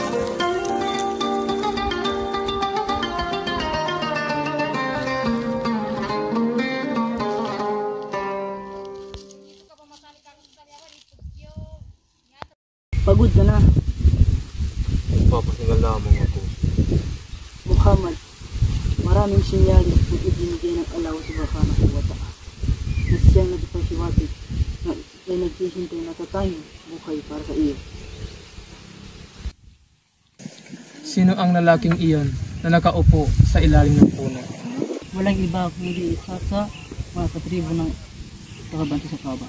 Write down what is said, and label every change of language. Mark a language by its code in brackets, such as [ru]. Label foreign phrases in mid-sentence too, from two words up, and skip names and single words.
[tl] Pagod ka na. Papahinga lamang ako. Muhammad, maraming sinyalis na ibinigay ng Allah [ar] سبحانه وتعالى [tl] na siyang nagpasiwatig na ay naghihintay na tatayong buhay para sa iyo. Sino ang lalaking iyon na nakaupo sa ilalim ng puno? Walang iba kundi isa sa mga katribo ng pagkabanti sa Kaaba.